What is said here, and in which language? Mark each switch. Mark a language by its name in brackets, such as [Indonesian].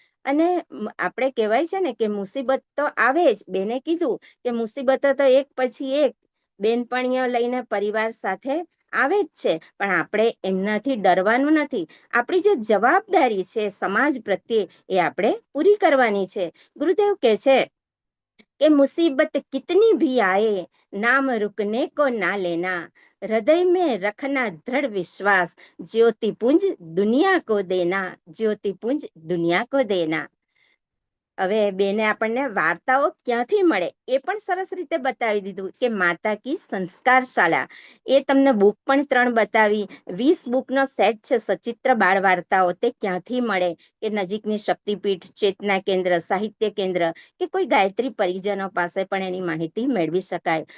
[Gujarati] અને આપણે કહેવાય છે ને કે મુસીબત તો આવે જ. બેને કીધું કે મુસીબતો તો એક પછી એક બેનપણીઓ લઈને પરિવાર સાથે આવે જ છે, પણ આપણે એમનાથી ડરવાનું નથી. આપણી જે જવાબદારી છે સમાજ પ્રત્યે, એ આપણે પૂરી કરવાની છે. ગુરુદેવ કહે છે [Hindi] कि मुसीबत कितनी भी आए नाम रुकने को ना लेना, हृदय में रखना दृढ़ विश्वास, ज्योतिपुंज दुनिया को देना, ज्योतिपुंज दुनिया को देना. [Gujarati] હવે બેને આપણને વાર્તાઓ ક્યાંથી મળે એ પણ સરસ રીતે બતાવી દીધું કે માતા કી સંસ્કાર શાળા, એ તમને બુક પણ 3 બતાવી. 20 બુકનો સેટ છે સચિત્ર બાળ વાર્તાઓ, તે ક્યાંથી મળે? કે નજીકની શક્તિપીઠ, ચેતના કેન્દ્ર, સાહિત્ય કેન્દ્ર કે કોઈ ગાયત્રી પરિજનો પાસે પણ એની માહિતી મેળવી શકાય.